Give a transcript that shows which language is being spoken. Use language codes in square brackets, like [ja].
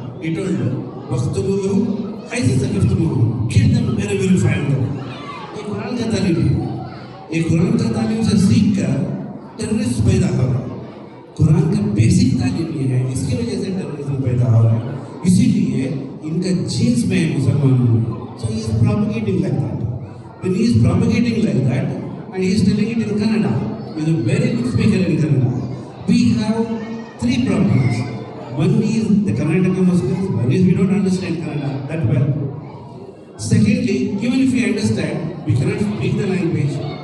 [en] He told, [ar] "वस्तुमुहु ऐसे सकिफ्तुमुहु, [en] kill them wherever you find them." [hi] ये कुरान का तालीम है. ये कुरान का तालीम से सीख कर टेररिस्ट पैदा हो रहा है. कुरान का बेसिक तालीम ये है, इसकी वजह से टेररिज्म पैदा हो रहा है. इसीलिए इनका जीन्स में है मुसलमानों में. [en] So he is propagating like that. When he is propagating like that, and he is telling it in Kannada, he is a very good speaker in Kannada. We have 3 problems. One is the Karnataka Muslims. One is we don't understand Kannada that well. Secondly, even if we understand, we cannot speak the language.